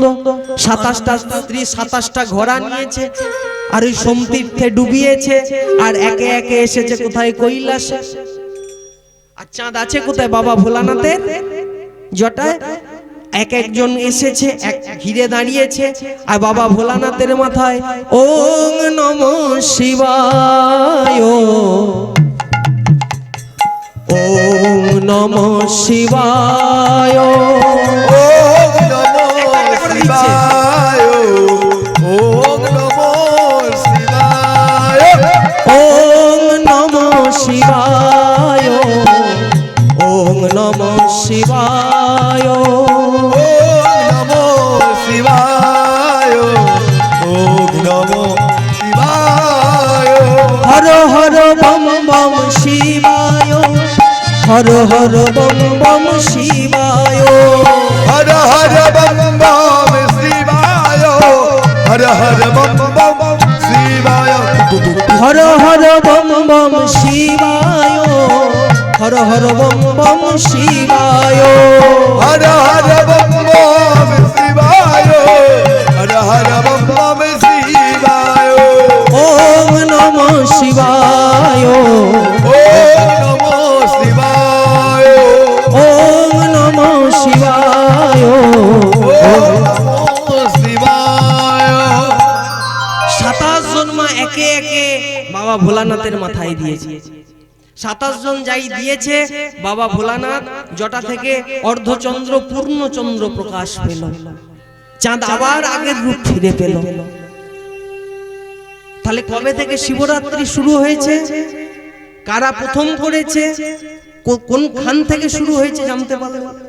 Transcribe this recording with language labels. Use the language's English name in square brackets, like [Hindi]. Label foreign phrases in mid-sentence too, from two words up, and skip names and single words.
[Bangla] 27টা স্ত্রী 27টা ঘোড়া নিয়েছে, আর ওই সোমতীর্থে ডুবিয়েছে। আর একে একে এসেছে কোথায়? কৈলাসে। আর চাঁদ আছে কোথায়? বাবা ভোলানাথের জটায়। এক একজন এসেছে, এক ঘিরে দাঁড়িয়েছে। আর বাবা ভোলানাথের মাথায় [Sanskrit] ॐ नमः शिवाय, ॐ नमः शिवाय ओम नमो शिवाय ओम नमो शिवाय ओम नमः शिवाय ओम नमः शिवाय ओम नमो शिवाय ओम नमो शिवाय हर हर बम बम शिवाय हर हर बम बम शिवाय हर हर बम बम शिवाय हर हर बम बम शिवाय हर हर बम बम शिवाय हर हर बम बम शिवाय हर हर बम बम शिवाय हर हर बम बम शिवाय ओम नमः शिवाय ओम नमो शिवाय ओम नमः शिवाय ओम नमो शिवाय [Bangla] 27 জন মা একে একে বাবা ভোলানাথের মাথায় দিয়েছে। 27 জন যাই দিয়েছে, বাবা ভোলানাথ জটা থেকে অর্ধচন্দ্র পূর্ণচন্দ্র প্রকাশ পেল, চাঁদ আবার আগের রূপ ফিরে পেল। তাহলে কবে থেকে শিবরাত্রি শুরু হয়েছে, কারা প্রথম করেছে, কোন খান থেকে শুরু হয়েছে জানতে পারলেন?